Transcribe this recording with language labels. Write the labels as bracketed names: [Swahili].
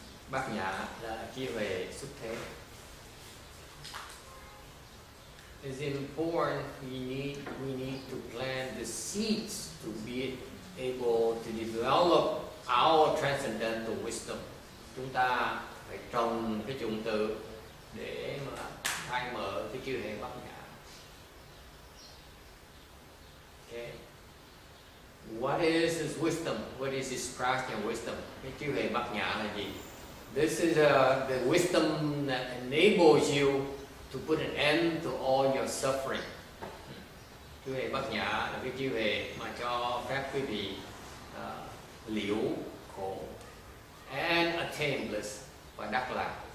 [Vietnamese] Bát nhã là trí huệ xuất thế. [English] It's important we need to plant the seeds to be able to develop our transcendental wisdom. [Vietnamese] Chúng ta phải trồng cái chủng tử để mà khai mở cái trí huệ bát nhã. [English] Okay. What is his wisdom? What is his prajna wisdom? [Vietnamese] Cái trí huệ bát nhã là gì? [English] This is the wisdom that enables you to put an end to all your suffering. [Vietnamese] Trí huệ bát nhã là cái trí huệ mà cho phép quý vị liễu khổ [English] and attain bliss, [Vietnamese] và đắc lạc.